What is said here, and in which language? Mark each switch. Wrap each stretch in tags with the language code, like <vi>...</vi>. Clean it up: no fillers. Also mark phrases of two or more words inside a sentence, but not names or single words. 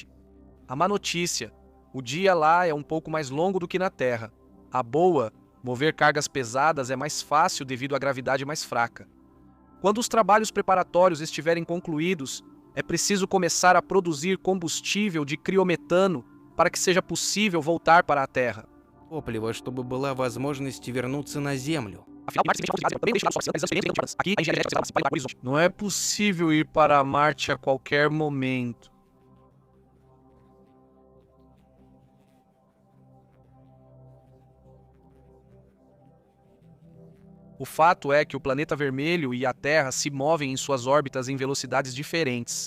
<pt>A má notícia: o dia lá é um pouco mais longo do que na Terra. A boa: mover cargas pesadas é mais fácil devido à gravidade mais fraca. Quando os trabalhos preparatórios estiverem concluídos, é preciso começar a produzir combustível de criometano para que seja possível voltar para a Terra.</pt> <ru>Топливо, чтобы была возможность вернуться на Землю.</ru> <pt>Não é possível ir para Marte a qualquer momento. O fato é que o planeta vermelho e a Terra se movem em suas órbitas em velocidades diferentes.</pt>